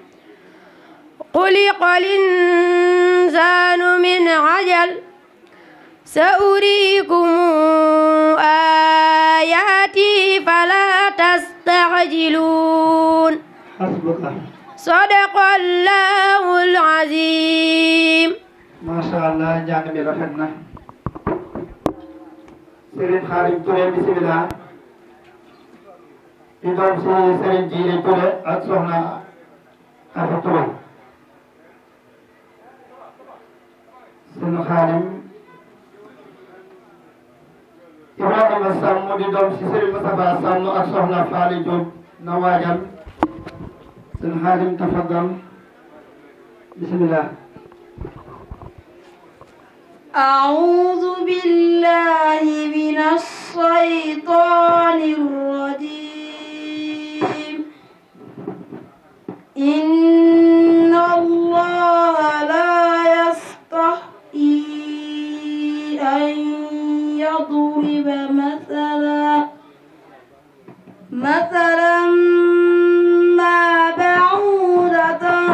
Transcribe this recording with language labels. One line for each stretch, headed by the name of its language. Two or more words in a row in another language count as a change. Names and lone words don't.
Arabic: خلق الإنسان من عجل سأريكم آياتي فلا تستعجلون صدق الله العظيم ما شاء الله
Wolof: njàng mi rafet na Serigne Khadim Touré bismillah di doom si Serigne Djili Touré ak soxna Afa Touré Serigne Khadim Ibrahima Samb di doom si Serigne Moustapha Samb ak soxna Faali Diop na waajal Serigne Khadim
Arabic: تفضل بسم الله أعوذ بالله من الشيطان الرجيم إن الله لا يستحيي أن يضرب مثلا ما بعودة